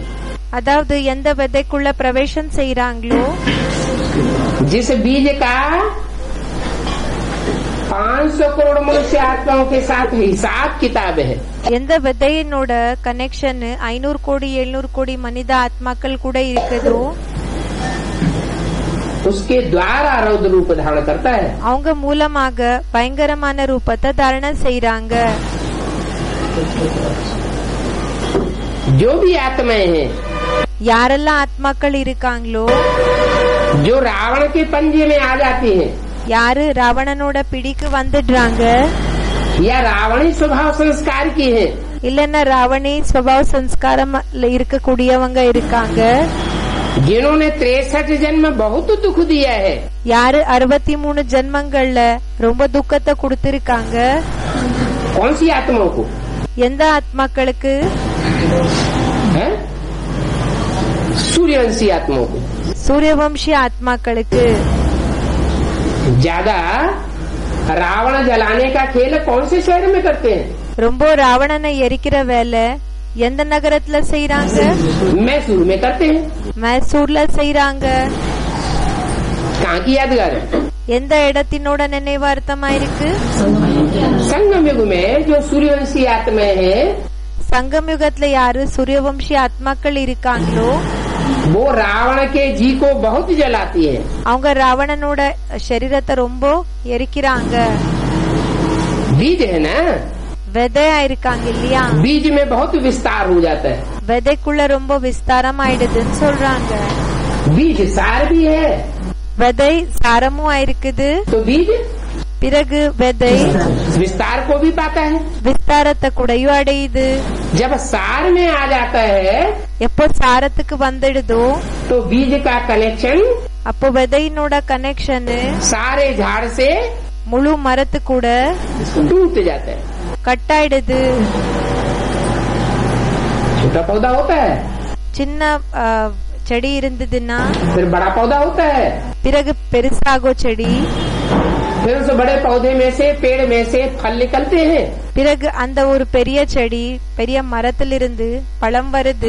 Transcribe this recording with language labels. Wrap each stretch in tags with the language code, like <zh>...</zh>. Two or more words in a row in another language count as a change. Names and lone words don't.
<ta>அதாவது எந்த விதைக்குள்ள பிரவேசம் செய்யறாங்களோ</ta> <hi>जिस बीज का 500 करोड़ मनुष्य आत्माओं के साथ हिसाब किताब है,</hi> <ta>எந்த விதையினோட கனெக்ஷன் 500 கோடி 700 கோடி மனித ஆத்மாக்கள் கூட இருக்குதோ</ta> <hi>उसके द्वारा रौद्र रूप धारण करता है।</hi> <ta>அவங்க மூலமாக பயங்கரமான ரூபத்தை தாரணை செய்யறாங்க.</ta> <hi>जो भी आत्माएं हैं,</hi> <ta>யாரெல்லாம் ஆத்மாக்கள் இருக்காங்களோ</ta> <hi>जो रावण के पंजे में आ जाती हैं,</hi> <ta>யாரு ராவணனோட பிடிக்கு வந்துடுறாங்க,</ta> <hi>या रावणी स्वभाव संस्कार की है,</hi> <ta>இல்லன்னா ராவணி ஸ்வபாவ சம்ஸ்காரம் இருக்கக்கூடியவங்க இருக்காங்க,</ta> <hi>जिन्होंने 63 जन्म बहुत दुख दिया है,</hi> <ta>யாரு 63 ஜென்மங்கள்ல ரொம்ப துக்கத்தை கொடுத்திருக்காங்க.</ta> <hi>कौन सी आत्माओं को?</hi> <ta>எந்த ஆத்மாக்களுக்கு?</ta> <hi>है? सूर्यवंशी आत्माओं को।</hi> <ta>சூரியவம்சி ஆத்மாக்களுக்கு.</ta> <hi>ज्यादा रावण जलाने का खेल कौन से शहर में करते हैं?</hi> <ta>ரொம்ப ராவணனை எரிக்கிற வேலை எந்த நகரத்துல செய்யறாங்க?</ta> <hi>मैसूर में करते हैं।</hi> <ta>மைசூர்ல செய்யறாங்க.</ta> <hi>कहाँ की यादगार है?</hi> <ta>எந்த இடத்தினோட நினைவார்த்தமா இருக்கு?</ta> <hi>संगम युग में जो सूर्यवंशी आत्माएं हैं,</hi> <ta>சங்கம் யுகத்துல யாரு சூரியவம்சி ஆத்மாக்கள் இருக்காங்களோ</ta> <hi>वो रावण के जी को बहुत जलाती है।</hi> <ta>அவங்க ராவணனோட சரீரத்தை ரொம்ப எரிக்கிறாங்க.</ta> <hi>बीज है ना,</hi> <ta>விதையா இருக்காங்க இல்லையா?</ta> <hi>बीज में बहुत विस्तार हो जाता है।</hi> <ta>விதைக்குள்ள ரொம்ப விஸ்தாரம் ஆயிடுதுன்னு சொல்றாங்க.</ta> <hi>बीज सार भी है,</hi> <ta>விதை சாரமும் ஆயிருக்குது.</ta> <hi>तो बीज</hi> <ta>பிறகு விதை</ta> <hi>विस्तार को भी पाता है।</hi> <ta>விஸ்தாரத்தை கூடயும் அடையுது.</ta> <hi>जब सार में आ जाता है</hi> <ta>எப்போ சாரத்துக்கு வந்துடுதோ</ta> <hi>तो बीज का कनेक्शन</hi> <ta>அப்போ விதையினோட கனெக்ஷன்</ta> <hi>सारे झाड़ से</hi> <ta>முழு மரத்து கூட</ta> <hi>टूट जाता है।</hi> <ta>கட் ஆயிடுது.</ta> <hi>छोटा पौधा होता है,</hi> <ta>சின்ன செடி இருந்ததுன்னா</ta> <hi>फिर बड़ा पौधा होता है,</hi> <ta>பிறகு பெருசாகும் செடி.</ta> <hi>फिर उस बड़े पौधे में से पेड़ में से फल निकलते हैं।</hi> <ta>பிறகு அந்த ஒரு பெரிய செடி பெரிய மரத்திலிருந்து பழம் வருது.</ta>